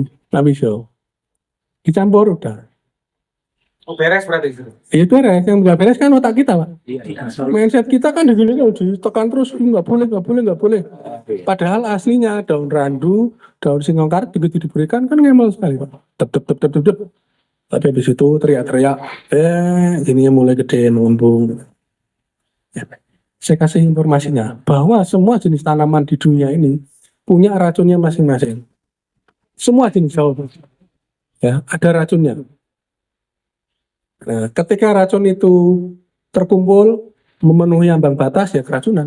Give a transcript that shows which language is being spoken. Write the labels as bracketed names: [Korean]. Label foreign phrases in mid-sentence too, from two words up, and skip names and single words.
[Indonesian] Nggak bisa. Dicampur udah. Oh, beres berarti itu. Ya beres, yang nggak beres kan otak kita, Pak. Iya. Mindset kita kan begini, ditekan terus, nggak boleh, nggak boleh, nggak boleh. Padahal aslinya daun randu, daun singkong karet begitu diberikan kan ngemel sekali, Pak. Tep, tep, tep, tep, tep, tep. Tapi habis itu teriak-teriak, ininya mulai gede, numpung. Ya. Saya kasih informasinya bahwa semua jenis tanaman di dunia ini punya racunnya masing-masing. Semua jenis daun, ya, ada racunnya. Nah, ketika racun itu terkumpul memenuhi ambang batas ya keracunan.